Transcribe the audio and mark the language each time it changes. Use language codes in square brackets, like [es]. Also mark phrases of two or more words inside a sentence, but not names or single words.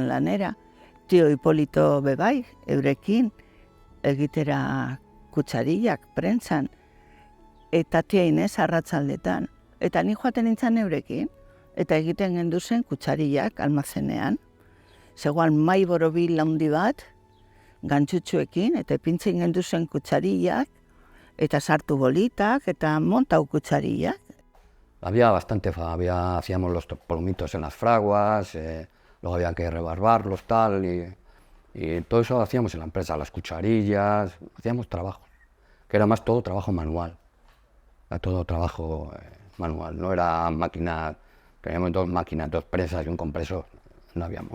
[eu] lanera, tio Hipolito bebai, eurekin, egitera kutsarillak, prentzan, eta tiainez arratzaldetan. Eta ni joaten nintzen eurekin, eta egiten genduzen kutsarillak almazenean. Zegoan mai borobil handi bat, gantxutxuekin, eta ipintzen genduzen kutsarillak, eta sartu bolitak, eta montau kutsarillak. [es] Había bastante, hacíamos los palomitos en las fraguas, luego había que rebarbarlos, tal, y todo eso hacíamos en la empresa, las cucharillas, hacíamos trabajo, que era más todo trabajo manual, era todo trabajo manual, no era máquina, teníamos 2 máquinas, 2 presas y un compresor, no habíamos.